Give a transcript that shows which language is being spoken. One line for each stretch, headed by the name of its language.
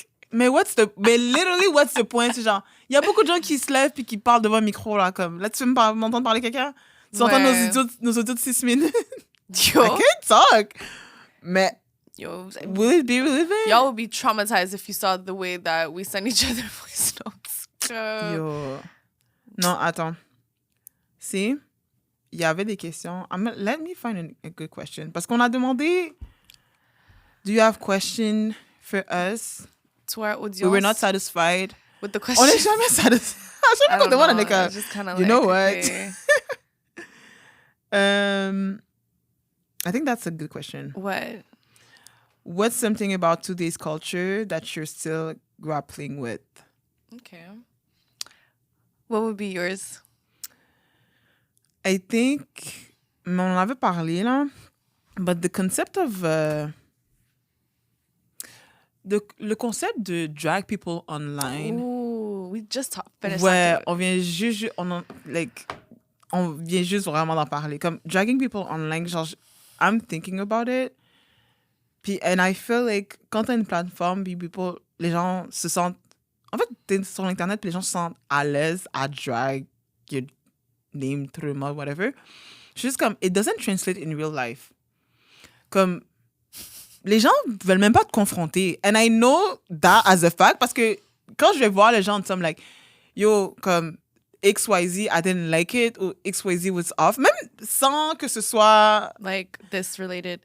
English: Mais literally, what's the point?
French: C'est genre, il y a beaucoup de gens qui se lèvent puis qui parlent devant un micro, là, comme, là, tu veux m'entendre parler quelqu'un? Tu entends nos audios de 6 minutes?
English: Yo. I can't talk. Mais, yo, will it be relevant? Y'all would be traumatized if you saw the way that we send each other voice notes.
French: Yo. Non, attends. Si, il y avait des questions.
English: Let me find a good question.
French: Parce qu'on a demandé,
English: do you have question for us? To our audience. We were not satisfied. With the question.
French: On n'est jamais satisfied. À chaque fois qu'on demande, on est comme,
English: you know what? Okay. I think that's a good question. What? What's something about today's culture that you're still grappling with? Okay. What would be yours? I think,
French: mais on en avait parlé, là,
English: but the concept of...
French: le concept de drag people online...
English: Ooh, we just finished
French: Ouais,
English: talking
French: on vient juste... on vient juste vraiment d'en parler.
English: Comme, dragging people online, genre, I'm thinking about it.
French: Puis,
English: and I feel like,
French: quand t'as une plateforme, puis people, les gens se sentent... En fait, t'es sur Internet, puis les gens se sentent à l'aise à
English: drag your name through the mud, whatever.
French: Juste comme,
English: it doesn't translate in real life.
French: Comme, les gens veulent même pas te confronter.
English: And I know that as a fact,
French: parce que quand je vais voir les gens,
English: I'm like, yo,
French: comme, XYZ,
English: I didn't like it,
French: ou
English: XYZ was off,
French: même sans que ce soit...
English: like this related.